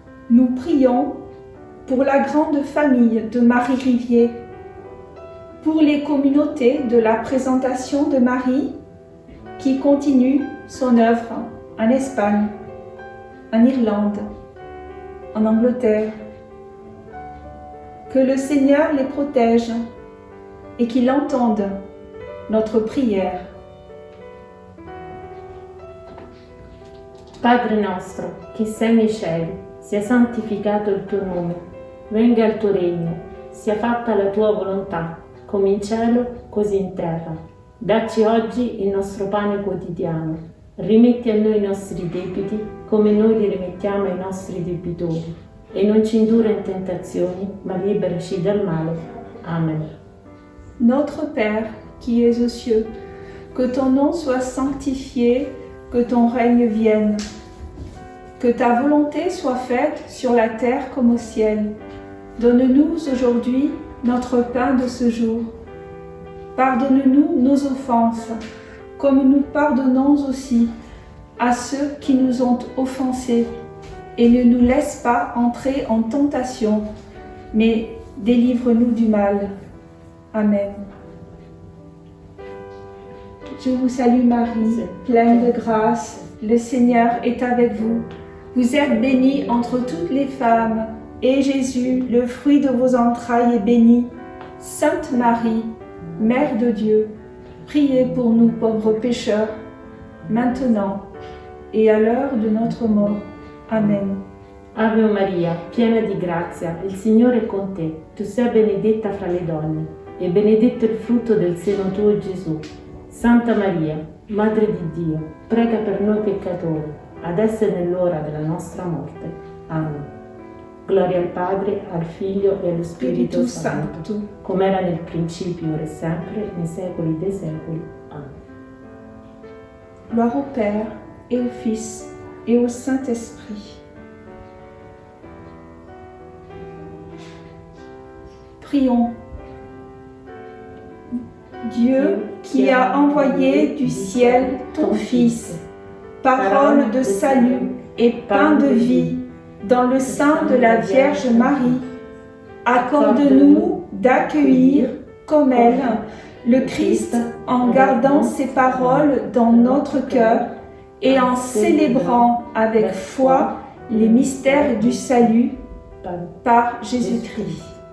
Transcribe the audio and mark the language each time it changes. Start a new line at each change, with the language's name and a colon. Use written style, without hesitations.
French: Nous prions pour la grande famille de Marie Rivier, pour les communautés de la présentation de Marie qui continue son œuvre en Espagne, en Irlande, en Angleterre. Que le Seigneur les protège et qu'il entende notre prière.
Italian: Padre nostro, che sei nei cieli, sia santificato il tuo nome, venga il tuo regno, sia fatta la tua volontà, come in cielo, così in terra. Dacci oggi il nostro pane quotidiano, rimetti a noi i nostri debiti, come noi li rimettiamo ai nostri debitori, e non ci indurre in tentazioni, ma liberaci dal male. Amen.
French: Notre Père, qui es aux cieux, que ton nom soit sanctifié, que ton règne vienne. Que ta volonté soit faite sur la terre comme au ciel. Donne-nous aujourd'hui notre pain de ce jour. Pardonne-nous nos offenses, comme nous pardonnons aussi à ceux qui nous ont offensés. et ne nous laisse pas entrer en tentation, mais délivre-nous du mal. Amen. Je vous salue Marie, pleine de grâce, le Seigneur est avec vous. Vous êtes bénie entre toutes les femmes, et Jésus, le fruit de vos entrailles, est béni. Sainte Marie, Mère de Dieu, priez pour nous pauvres pécheurs, maintenant et à l'heure de notre mort. Amen.
Italian: Ave Maria, piena di grazia, il Signore è con te. Tu sei benedetta fra le donne, e benedetto il frutto del seno tuo, Gesù. Santa Maria, Madre di Dio, prega per noi peccatori, adesso e nell'ora della nostra morte. Amen. Gloria al Padre, al Figlio e allo Spirito Santo, come era nel principio, ora e sempre, nei secoli dei secoli. Amen.
French: Gloire au Père, et au Fils, et au Saint-Esprit. Prions. Dieu qui a envoyé du ciel ton Fils, parole de salut et pain de vie, dans le sein de la Vierge Marie, accorde-nous d'accueillir comme elle le Christ en gardant ses paroles dans notre cœur et en célébrant avec foi les mystères du salut par Jésus-Christ.